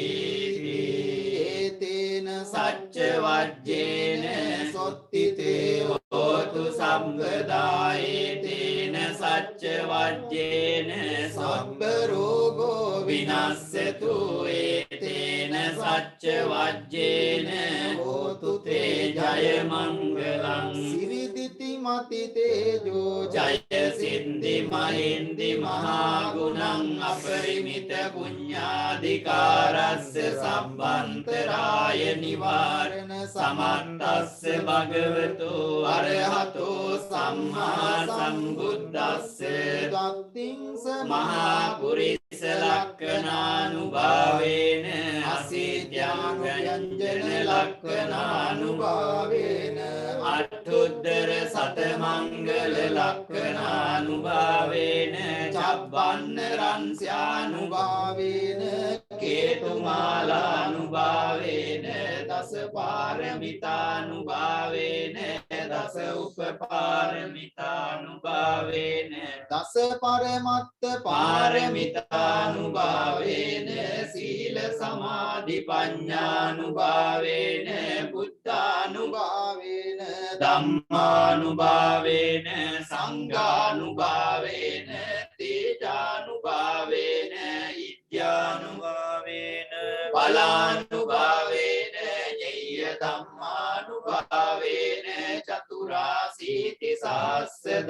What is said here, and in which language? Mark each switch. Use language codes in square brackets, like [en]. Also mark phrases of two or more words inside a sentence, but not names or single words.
[pi] ඒතේන සච්ච වජ්ජේන සොත්තිතේ හෝතු සම්පදායේතේන සච්ච වජ්ජේන සබ්බ රෝගෝ විනස්සතු ඒතේන සච්ච වජ්ජේන හෝතු තේ ජය මංගලං සිරිදිති මති තේජෝ ජය සින්දි මහින්දි මහා ගුණං අපරිමිත පුඤ්ඤාධිකාරස්ස සම්බන්තරාය නිවාරණ සමන්තස්ස භගවතු අරහතෝ සම්මා සම්බුද්දස්ස දත්තිංස මහා පුරිස ලක්ඛනානුභාවේන අසීත්‍යාංගයංජන ලක්ඛනානුභාවේන අට්ඨුද්දර සතමංගල ලක්ඛනානුභාවේන චබ්බන්න රංස්යානුභාවේන කේතුමාලානුභාවේන දස පාරමිතානුභාවේන දස උපපාරමිතානුභාවේන දස පරමත්ත පාරමිතානුභාවේන සීල සමාධි පඤ්ඤානුභාවේන බුද්ධානුභාවේන ධම්මානුභාවේන සංඝානුභාවේන තේජානුභාවේන ඉත්‍යානුභාවේන බලානුභාවේන ඤෙය්‍ය ධම්මානුභාවේන චතුරාසීති සහස්ස